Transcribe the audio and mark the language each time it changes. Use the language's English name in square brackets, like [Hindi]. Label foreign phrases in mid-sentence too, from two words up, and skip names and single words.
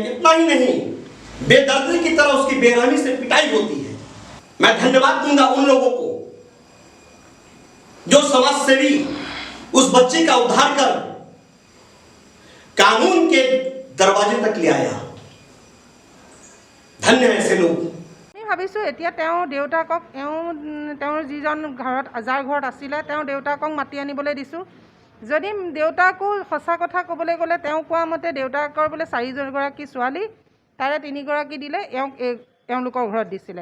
[Hindi] इतना ही नहीं, बेदर्दी की तरह उसकी बेरहमी से पिटाई होती है। मैं धन्यवाद दूंगा उन लोगों को जो समाज सेवी उस बच्चे का उद्धार कर कानून के दरवाजे तक ले आया। धन्य है ऐसे लोग। [Assamese] ভাবিছোঁ এতিয়া তেওঁ দেউতাকক তেওঁৰ যিজন ঘৰত যাৰ ঘৰত আছিলে তেওঁ দেউতাকক মাতি আনিবলৈ দিছোঁ। যদি দেউতাকো সঁচা কথা ক'বলৈ গ'লে তেওঁ কোৱা মতে দেউতাকৰ বোলে 4গৰাকী ছোৱালী তাৰে 3গৰাকী দিলে এওঁলোকৰ ঘৰত দিছিলে।